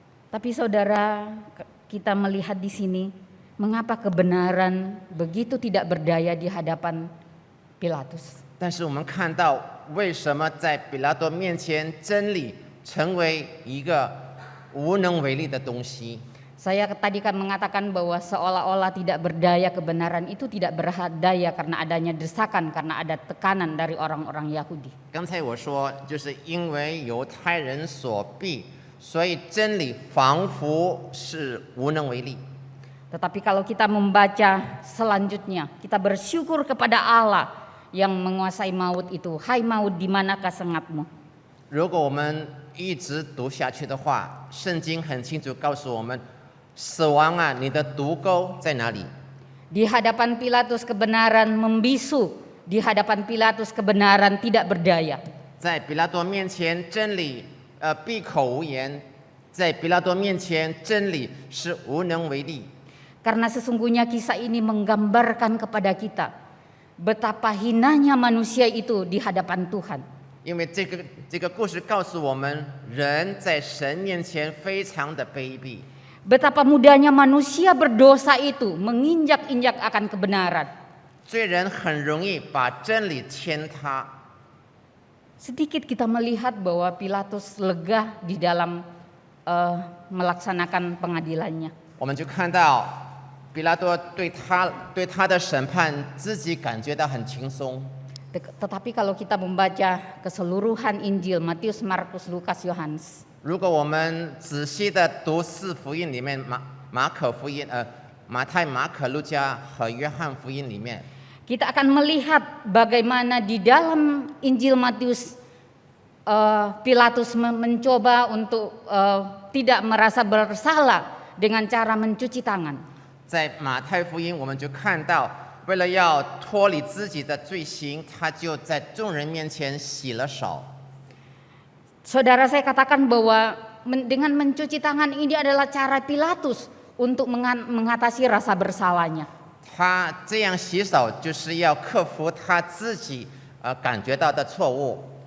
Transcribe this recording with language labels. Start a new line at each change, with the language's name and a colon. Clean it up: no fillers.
Indonesian: Tapi saudara, kita melihat di sini mengapa kebenaran begitu tidak berdaya di hadapan Pilatus.
Chinese: 但是我们看到，为什么在比拉多面前，真理成为一个无能为力的东西？
Indonesian: Saya tadi kan mengatakan bahwa seolah-olah tidak berdaya, kebenaran itu tidak berdaya karena adanya desakan, karena ada tekanan dari orang-orang Yahudi.
Chinese: 刚才我说，就是因为犹太人所逼，所以真理仿佛是无能为力。
Indonesian: Tetapi kalau kita membaca selanjutnya, kita bersyukur kepada Allah yang menguasai maut itu. Hai maut, di manakah sengatmu?
Chinese: 如果我们一直读下去的话，圣经很清楚告诉我们，死亡啊，你的毒钩在哪里？
Indonesian: Di hadapan Pilatus kebenaran membisu, di hadapan Pilatus kebenaran tidak berdaya.
Chinese: 在比拉多面前，真理闭口无言；在比拉多面前，真理是无能为力。
Indonesian: Karena sesungguhnya kisah ini menggambarkan kepada kita betapa hinanya manusia itu di hadapan Tuhan.
Chinese: 因为这个故事告诉我们，人在神面前非常的卑鄙。
Indonesian: Betapa mudahnya manusia berdosa itu menginjak-injak akan kebenaran.
Chinese: 罪人很容易把真理践踏。
Indonesian: Sedikit kita melihat bahwa Pilatus lega di dalam melaksanakan pengadilannya.
Chinese: 我们就看到比拉多对他的审判，自己感觉到很轻松。
Indonesian: Tetapi kalau kita membaca keseluruhan Injil Matius, Markus, Lukas, Yohanes,
Chinese: 如果我们仔细的读四福音里面，马可福音、马太、马可、路加和约翰福音里面，
Indonesian: kita akan melihat bagaimana di dalam Injil Matius Pilatus mencoba untuk tidak merasa bersalah dengan cara mencuci tangan.
Chinese: 在马太福音我们就看到，为了要脱离自己的罪行，他就在众人面前洗了手。
Indonesian: Saudara, saya katakan bahwa dengan mencuci tangan ini adalah cara Pilatus untuk mengatasi rasa bersalahnya.
Chinese: 他这样洗手，就是要克服他自己感觉到的错误。